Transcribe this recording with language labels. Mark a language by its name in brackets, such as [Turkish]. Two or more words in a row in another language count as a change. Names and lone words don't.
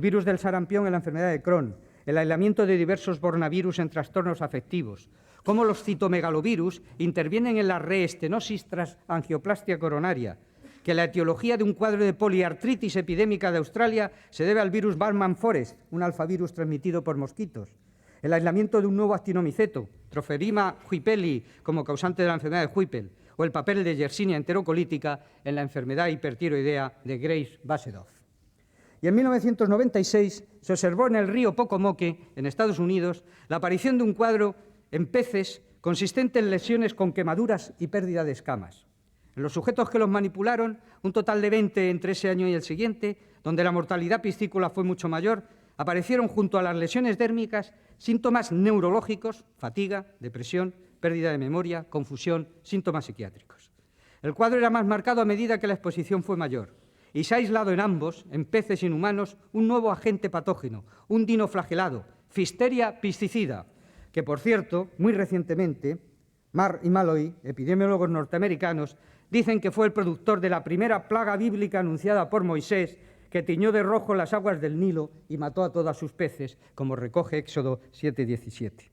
[Spanish] virus del sarampión en la enfermedad de Crohn, el aislamiento de diversos bornavirus en trastornos afectivos, cómo los citomegalovirus intervienen en la reestenosis tras angioplastia coronaria, que la etiología de un cuadro de poliartritis epidémica de Australia se debe al virus Barman Forest, un alfavirus transmitido por mosquitos, el aislamiento de un nuevo actinomiceto, Trophorima huipeli, como causante de la enfermedad de Huipel, o el papel de Yersinia enterocolítica en la enfermedad hipertiroidea de Graves-Basedow. Y en 1996 se observó en el río Pocomoke, en Estados Unidos, la aparición de un cuadro en peces consistente en lesiones con quemaduras y pérdida de escamas. En los sujetos que los manipularon, un total de 20 entre ese año y el siguiente, donde la mortalidad piscícola fue mucho mayor, aparecieron junto a las lesiones dérmicas síntomas neurológicos, fatiga, depresión, pérdida de memoria, confusión, síntomas psiquiátricos. El cuadro era más marcado a medida que la exposición fue mayor, y se ha aislado en ambos, en peces y en humanos, un nuevo agente patógeno, un dinoflagelado, Pfisteria piscicida, que, por cierto, muy recientemente, Marr y Malloy, epidemiólogos norteamericanos, dicen que fue el productor de la primera plaga bíblica anunciada por Moisés, que tiñó de rojo las aguas del Nilo y mató a todos sus peces, como recoge Éxodo 7:17.